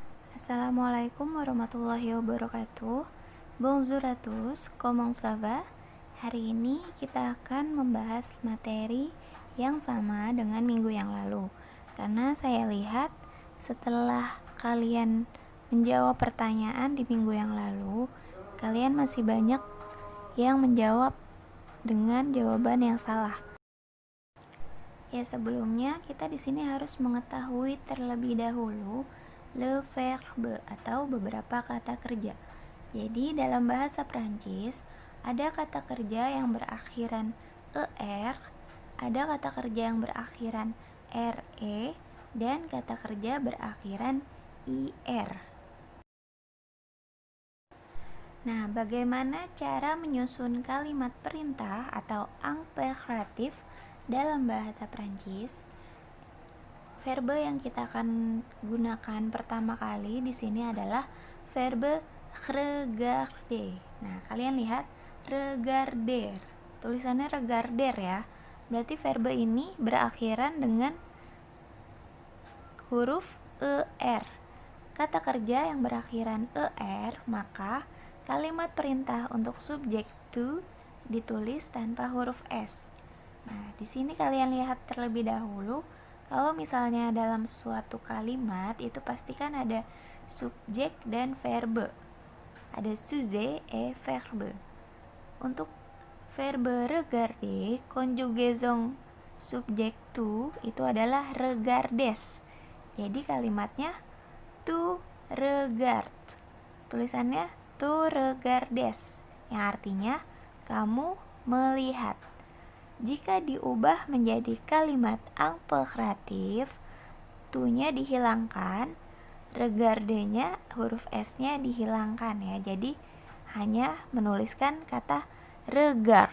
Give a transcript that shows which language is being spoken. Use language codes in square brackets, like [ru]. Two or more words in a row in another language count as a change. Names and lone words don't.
[ar] السلام عليكم ورحمة الله وبركاته. [fr] Bonjour à tous, comment ça va? [id] Hari ini kita akan membahas materi yang sama dengan minggu yang lalu. Karena saya lihat setelah kalian menjawab pertanyaan di minggu yang lalu, kalian masih banyak yang menjawab dengan jawaban yang salah. Ya, sebelumnya kita di sini harus mengetahui terlebih dahulu [fr] le verbe [id] atau beberapa kata kerja. Jadi dalam bahasa Prancis ada kata kerja yang berakhiran er, ada kata kerja yang berakhiran re, dan kata kerja berakhiran ir. Nah, bagaimana cara menyusun kalimat perintah atau imperatif dalam bahasa Prancis? Verbe yang kita akan gunakan pertama kali di sini adalah [fr] verbe regarder. [id] Nah, kalian lihat regarder. Tulisannya regarder ya. Berarti verbe ini berakhiran dengan huruf er. Kata kerja yang berakhiran er, maka kalimat perintah untuk subjek to ditulis tanpa huruf s. Nah, di sini kalian lihat terlebih dahulu. Kalau misalnya dalam suatu kalimat itu pastikan ada subjek dan verbe. Ada [fr] sujet et verbe. [id] Untuk verbe regarder, conjugaison subjek to itu adalah regardes. Jadi kalimatnya [fr] tu regard. [id] Tulisannya [fr] tu regardes, [id] yang artinya kamu melihat. Jika diubah menjadi kalimat imperatif, tu-nya dihilangkan, regarde-nya huruf s-nya dihilangkan ya. Jadi hanya menuliskan kata regard.